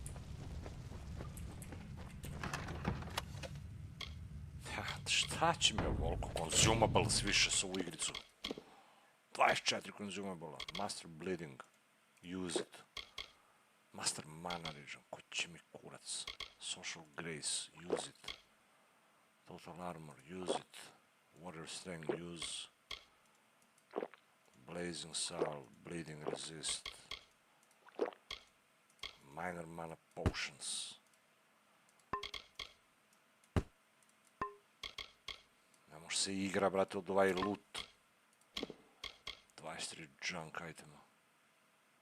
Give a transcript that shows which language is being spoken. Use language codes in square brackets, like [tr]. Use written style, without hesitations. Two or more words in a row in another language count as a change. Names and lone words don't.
[bs] Šta će mi ovoliko consumables više s ovu igricu? [en] 24 consumable. Master bleeding. Use it. Master mana region. [bs] Ko će mi kurac? [en] Social grace. Use it. Total armor. Use it. Warrior strength. Use. Blazing soul. Bleeding resist. Minor mana potions. [bs] Ne može se igra, brate, od ovaj loot. [en] 23 junk itema.